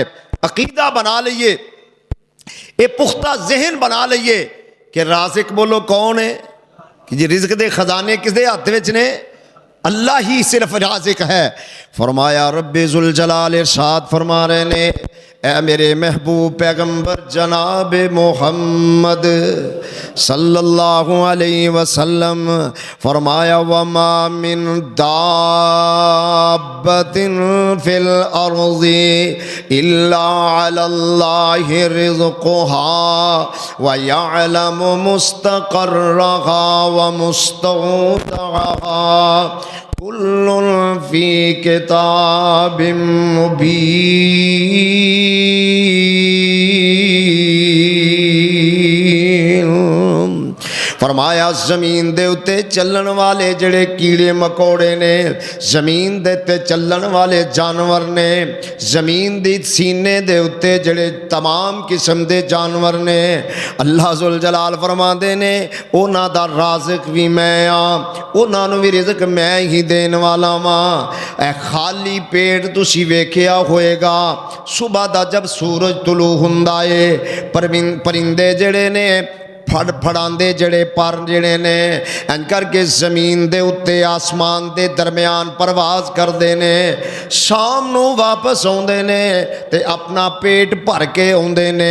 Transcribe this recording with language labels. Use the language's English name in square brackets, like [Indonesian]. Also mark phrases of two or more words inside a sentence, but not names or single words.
[Punjabi] عقیدہ بنا لئیے, اے پختہ ذہن بنا لئیے کہ رازق بولو کون ہے, کہ جی رزق دے خزانے کس دے ہاتھ وچ نے, اللہ ہی صرف رازق ہے. فرمایا رب ذوالجلال ارشاد فرما رہے نے, اے میرے محبوب پیغمبر جناب محمد صلی اللہ علیہ وسلم, فرمایا [Arabic] وما من دابت فی الارض الا علی اللہ رزقها ویعلم مستقرها ومستودعها کل فی کتاب مبین. [Punjabi] فرمایا زمین دے اتے چلن والے جڑے کیڑے مکوڑے نے, زمین دے تے چلن والے جانور نے, زمین دی سینے دے اتے جڑے تمام قسم دے جانور نے, اللہ ذوالجلال فرماندے نے اونا دا رازق بھی میں آں, اونا نو بھی رزق میں ہی دین والا ماں. اے خالی پیٹ تسی ویکھیا ہوئے گا صبح دا جب سورج طلوع ہوندا اے, پرندے جڑے نے پھڑاندے جڑے پر جڑے نے ان کر کے زمین دے اتے آسمان دے درمیان پرواز کر دے نے, شام نو واپس ہوندے نے تے اپنا پیٹ بھر کے ہوندے نے.